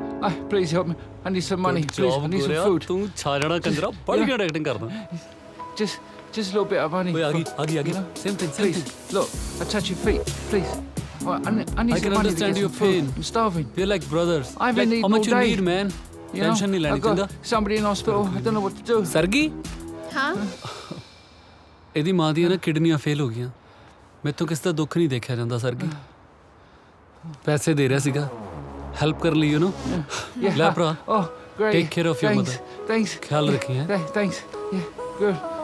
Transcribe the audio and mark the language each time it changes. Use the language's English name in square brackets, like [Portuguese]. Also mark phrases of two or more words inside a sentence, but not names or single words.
[English] Please help me. I need some money. Please, I need some food. [Punjabi] ਤੂੰ ਛਾ ਜਾਣਾ ਕੰਜਰਾ ਬੜੀ ਘੱਟ ਐਕਟਿੰਗ ਕਰਦਾ [English] Just a little bit of money. [Hindi] ओए आ गई [English] You know? same thing Please, look, I touch your feet. Please. Well, I need I some can money to understand get your some food. pain. I'm starving. we're like brothers I've been like, eating how much all you day. need man You know? [Hindi] tension नहीं लेनी [English] I've got चंगा somebody in hospital. I don't know what to do. [Punjabi] ਸਰਗੀ हाँ ਇਹਦੀ ਮਾਂ ਦੀਆਂ ਨਾ ਕਿਡਨੀਆਂ ਫੇਲ ਹੋ ਗਈਆਂ ਮੈਥੋਂ ਕਿਸ ਦਾ ਦੁੱਖ ਨਹੀਂ ਦੇਖਿਆ ਜਾਂਦਾ ਸਰਗੀ ਪੈਸੇ ਦੇ ਰਿਹਾ ਸੀਗਾ ਹੈਲਪ ਕਰ ਲਈ [English] you know Yeah. [Punjabi] ਲੈ ਭਰਾ [English] Oh, great. Take care of your Thanks. mother. Thanks. [Punjabi] ਖਿਆਲ ਰੱਖੀ ਹੈ [English] Thanks. Yeah, good.